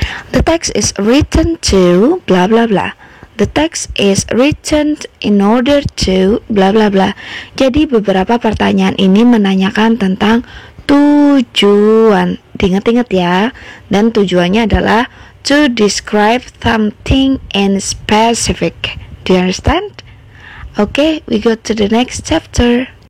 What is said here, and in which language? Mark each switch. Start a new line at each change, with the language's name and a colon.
English: The text is written to blah blah blah. The text is written in order to blah blah blah.
Indonesian: Jadi beberapa pertanyaan ini menanyakan tentang tujuan. Diingat-ingat ya. Dan tujuannya adalah to describe something in specific.
English: Do you understand? Okay, we go to the next chapter.